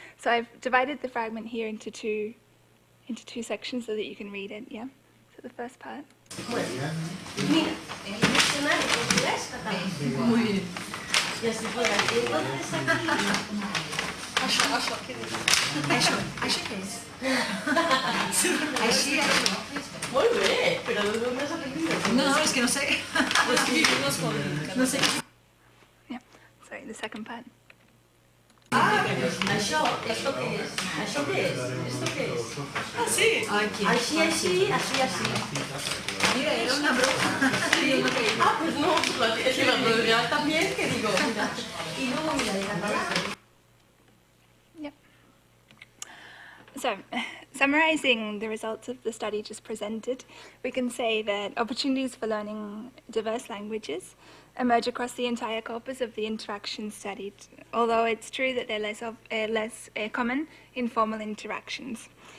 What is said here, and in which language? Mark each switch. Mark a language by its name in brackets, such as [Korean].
[English] So I've divided the fragment here into two sections so that you can read it, yeah? So the first part. [Spanish] Bueno, mira, en el diccionario portugués catalán. Muy bien. Y así fue. Entonces aquí... [Catalan] Això què és? Això què és? Així. Molt bé, però d'on has [Spanish] aprendido? [Catalan] No, és que no sé. No sé. [English] Yeah, sorry, the second part. [Catalan] Això, [Spanish] esto [Catalan] què és? Això què és? [Spanish] Esto [Catalan] què és? Ah, sí? Així. [Spanish] Mira, era una broma. Ah, pues no, la producción también, que digo, mira. Y luego mira, de catalán. [English] Yep. So, summarizing the results of the study just presented, we can say that opportunities for learning diverse languages emerge across the entire corpus of the interactions studied, although it's true that they're less common in formal interactions.